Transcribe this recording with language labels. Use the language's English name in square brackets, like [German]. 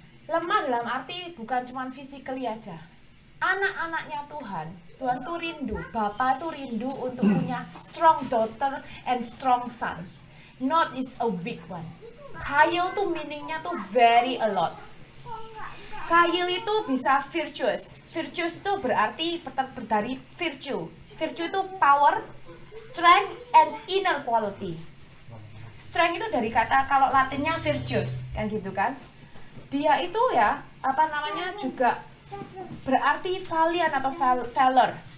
[Indonesian] Lemah dalam arti bukan cuma physically aja. Anak-anaknya Tuhan tuh rindu, Bapa tuh rindu untuk punya [English] strong daughter and strong son. Not is a weak one. [Indonesian] Kail tuh meaningnya tuh [English] very a lot. [Indonesian] Kail itu bisa virtuous. Virtuous itu berarti dari virtue. [English] Virtue itu power, strength, and inner quality. [Indonesian] Strength itu dari kata kalau Latinnya virtuous, kan gitu kan. Dia itu ya, juga berarti valiant atau valor.